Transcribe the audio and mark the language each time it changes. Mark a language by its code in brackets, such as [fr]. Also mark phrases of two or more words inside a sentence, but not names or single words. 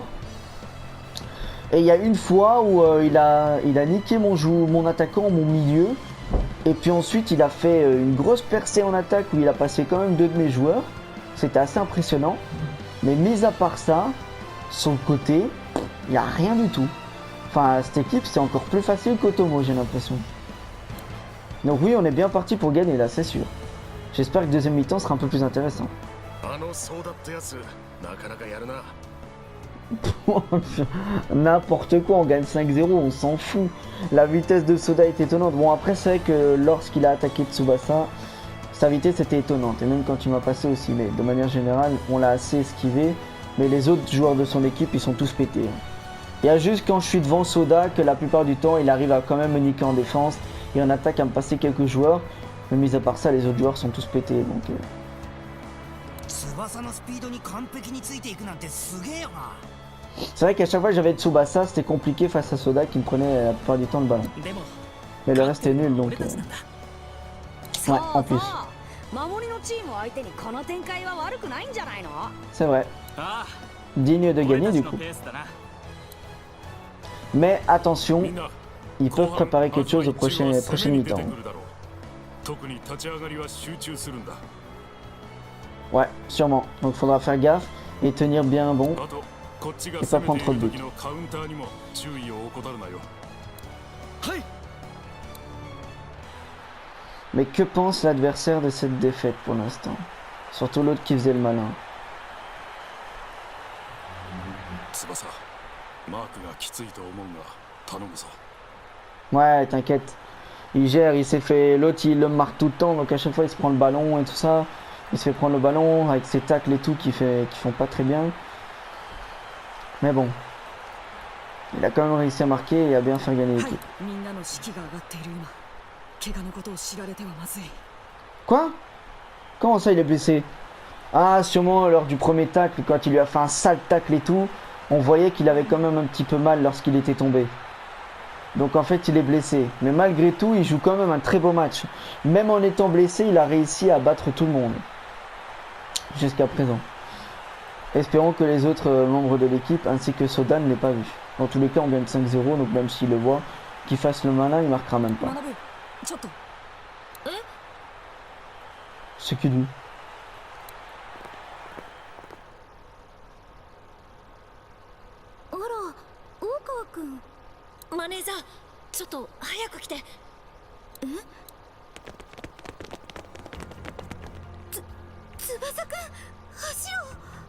[fr] Et il y a une fois où il a niqué mon attaquant, mon milieu, et puis ensuite il a fait une grosse percée en attaque où il a passé quand même 2 de mes joueurs, c'était assez impressionnant. Mais mis à part ça, sur le côté, il n'y a rien du tout. Enfin, cette équipe c'est encore plus facile qu'Otomo, j'ai l'impression. Donc oui, on est bien parti pour gagner là, c'est sûr. J'espère que le deuxième mi-temps sera un peu plus intéressant. [ja] あのソーダってやつなかなかやるな [fr] N'importe quoi, on gagne 5-0, on s'en fout. La vitesse de Soda est étonnante. Bon, après, c'est vrai que lorsqu'il a attaqué Tsubasa, sa vitesse était étonnante. Et même quand il m'a passé aussi. Mais de manière générale, on l'a assez esquivé. Mais les autres joueurs de son équipe, ils sont tous pétés. Il y a juste quand je suis devant Soda que la plupart du temps, il arrive à quand même me niquer en défense. Et en attaque à me passer quelques joueurs. Mais mis à part ça, les autres joueurs sont tous pétés. Donc, [ja] 翼のスピードに完璧についていくなんてすげえよな [fr] c'est vrai qu'à chaque fois que j'avais Tsubasa, c'était compliqué face à Soda qui me prenait la plupart du temps le ballon. [ja] でも [fr] Mais le reste est nul donc. [ja] 俺たちなんだ [fr] Ouais, en plus. [ja] 守りのチーム相手にこの展開は悪くないんじゃないの [fr] C'est vrai. あ Digne de [ja] あ俺 [fr] gagner [ja] たち [fr] du [ja] の [fr] coup. [ja] ペースだな [fr] Mais attention, [ja] みんな [fr] ils peuvent préparer quelque chose au [ja] 後半 [fr] prochaine [ja] まずは一中 [fr] mi-temps. [ja] は攻めに出てくるだろう特に立ち上がりは集中するんだ [fr] Ouais, sûrement. Donc faudra faire gaffe et tenir bien bon. [ja] あとこっちが [fr] Et pas [ja] 攻めて [fr] prendre [ja] い [fr] trop de [ja] る [fr] buts. [ja] 時のカウンターにも注意を怠るなよはい [fr] Mais que pense l'adversaire de cette défaite pour l'instant? Surtout l'autre qui faisait le malin. [ja] 翼マークがきついと思うが頼むぞ [fr] Ouais, t'inquiète. Il gère, il s'est fait... L'autre il le marque tout le temps, donc à chaque fois il se prend le ballon et tout ça. Il se fait prendre le ballon avec ses tacles et tout qui font pas très bien. Mais bon. Il a quand même réussi à marquer et à bien faire gagner [ja] はい [fr] l'équipe. [ja] みんなの士気が上がっている今怪我のことを知られてはまずい [fr] Quoi? Comment ça il est blessé? Ah, sûrement lors du premier tacle, quand il lui a fait un sale tacle et tout, on voyait qu'il avait quand même un petit peu mal lorsqu'il était tombé. Donc en fait il est blessé. Mais malgré tout, il joue quand même un très beau match. Même en étant blessé, il a réussi à battre tout le monde. Jusqu'à présent. Espérons que les autres membres de l'équipe ainsi que Soda ne l'aient pas vu. Dans tous les cas, on gagne 5-0, donc même s'il le voit, qu'il fasse le malin, il marquera même pas. [ja] 学ぶちょっと [fr] C'est que lui. [ja] あら大川くんマネージャーちょっと早く来て翼くん足を